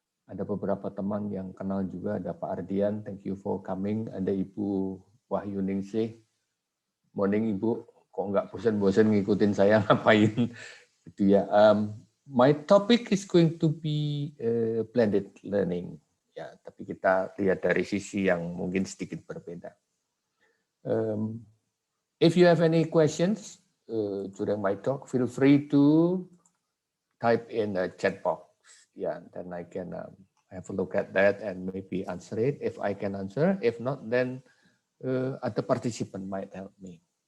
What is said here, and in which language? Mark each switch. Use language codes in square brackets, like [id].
[id] Ada beberapa teman yang kenal juga, ada Pak Ardian, [en] thank you for coming. [id] Ada Ibu Wahyu Ningsih, [en] morning [id] Ibu, kok nggak bosan-bosan ngikutin saya ngapain gitu ya. [en] My topic is going to be blended learning, ya. [id] Tapi kita lihat dari sisi yang mungkin sedikit berbeda. [en] If you have any questions during my talk, feel free to type in the chat box. Yeah, then I can have a look at that and maybe answer it if I can answer. If not, then other participant might help me.